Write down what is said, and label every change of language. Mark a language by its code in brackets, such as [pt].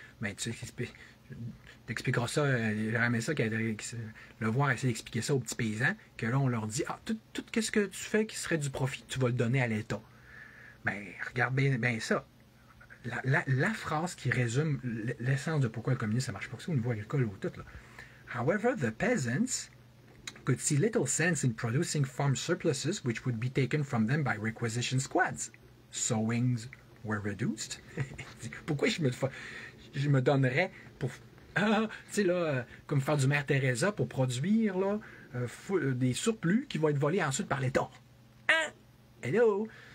[fr] Mais tu sais, t'expliqueras ça, ça le voir essayer d'expliquer ça aux petits paysans, que là, on leur dit, tout ce que tu fais qui serait du profit, tu vas le donner à l'État. Ben, regarde bien ça. La phrase qui résume l'essence de pourquoi le communisme, ça marche pas que ça au niveau agricole ou tout, là. [en] However, the peasants could see little sense in producing farm surpluses which would be taken from them by requisition squads. Sowings were reduced. [fr] Pourquoi je me donnerais pour... tu sais, là, comme faire du Mère Teresa pour produire là, des surplus qui vont être volés ensuite par l'État. Hein? Hello?